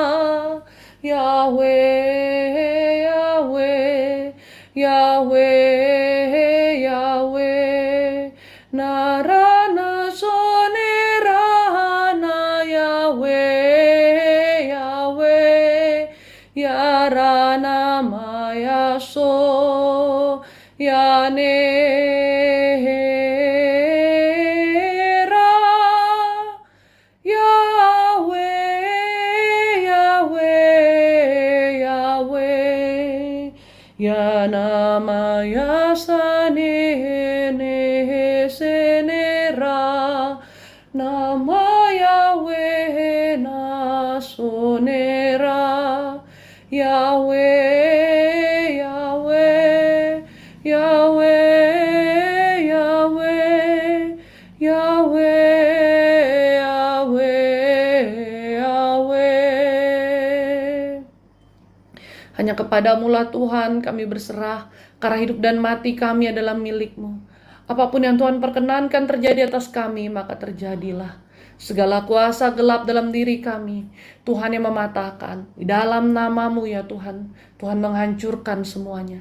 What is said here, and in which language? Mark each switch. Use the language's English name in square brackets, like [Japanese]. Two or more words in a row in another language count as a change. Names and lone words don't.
[Indonesian] Yahweh, Yahweh, Yahweh, Yahweh. Narana sonera na Yahweh, Yahweh. Yarana maya so yane. Yana ya sane ne senera nama Yahweh na sonera. Yahweh, Yahweh, Yahweh, Yahweh, Yahweh, Yahweh, Yahweh. Hanya kepadamu lah Tuhan kami berserah, karena hidup dan mati kami adalah milik-Mu. Apapun yang Tuhan perkenankan terjadi atas kami, maka terjadilah. Segala kuasa gelap dalam diri kami, Tuhan yang mematahkan. Di dalam nama-Mu ya Tuhan, Tuhan menghancurkan semuanya.